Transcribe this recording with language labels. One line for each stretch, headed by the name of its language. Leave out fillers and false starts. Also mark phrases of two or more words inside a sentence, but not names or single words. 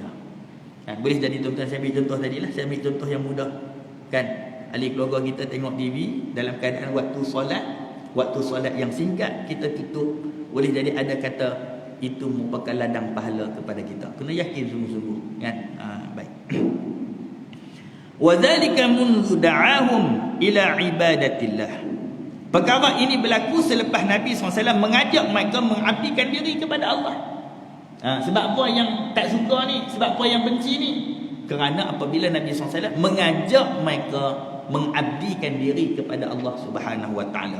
Malay: Boleh jadi tuan-tuan, saya ambil contoh tadilah, saya ambil contoh yang mudah, kan, ahli keluarga kita tengok TV dalam keadaan waktu solat yang singkat, kita tutup. Boleh jadi ada kata itu merupakan ladang pahala kepada kita. Kena yakin sungguh-sungguh, kan? Baik.
Arabic: وذلك منذ دعاهم إلى عبادة الله.
Malay: Perkara ini berlaku selepas Nabi SAW mengajak mereka mengabdikan diri kepada Allah. Sebab apa yang tak suka ni? Sebab apa yang benci ni? Kerana apabila Nabi SAW mengajak mereka mengabdikan diri kepada Allah
Arabic: سبحانه وتعالى.